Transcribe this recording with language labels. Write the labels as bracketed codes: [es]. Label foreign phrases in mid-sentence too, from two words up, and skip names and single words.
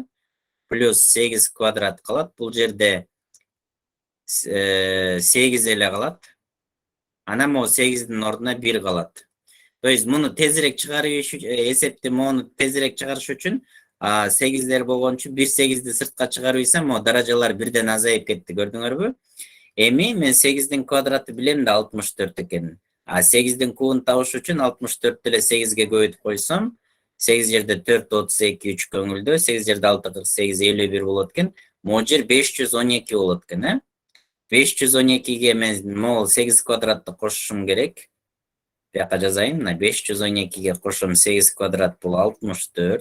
[ky] Плюс 8 квадрат калат. Бул жерде 8 эле калат. Анан могу 8'дин ордуна 1 калат. [ru] То есть [ky] муну тезирээк чыгарып эсепти мону тезирээк чыгарыш үчүн 8'дер болгон үчүн 1 8'ди сыртка чыгарып ийсем, могу даражалар бирден азайып кетти, көрдүңөрбү? Эми мен 8'дин квадраты билем де 64 экен. 8'din kubunu табыш үчүн 64 деле 8'ge көбөйтүп койсом, 8 жерде 4 32 3 көңүлдө, 8 жерде 6 48 51 болот экен. Могу жер 512 болот экен, 512'ge мен могул 8 kvadratты кошушум керек. Бияка жазайын, мына 512'ge кошсом 8 kvadrat бул 64.